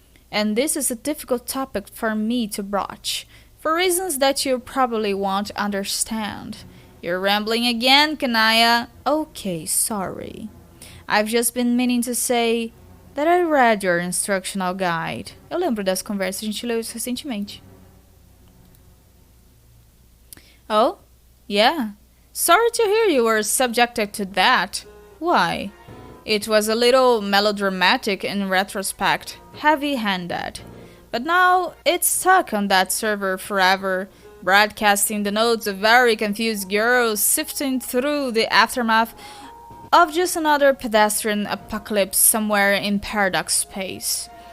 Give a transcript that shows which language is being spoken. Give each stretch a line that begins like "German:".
English: And this is a difficult topic for me to broach, for reasons that you probably won't understand. You're rambling again, Kanaya. Okay, sorry. I've just been meaning to say that I read your instructional guide.
Portuguese: Eu lembro dessa conversa, a gente leu isso recentemente.
English: Oh? Yeah. Sorry to hear you were subjected to that. Why? It was a little melodramatic in retrospect, heavy-handed. But now it's stuck on that server forever, broadcasting the notes of very confused girls sifting through the aftermath of just another pedestrian apocalypse somewhere in paradox space.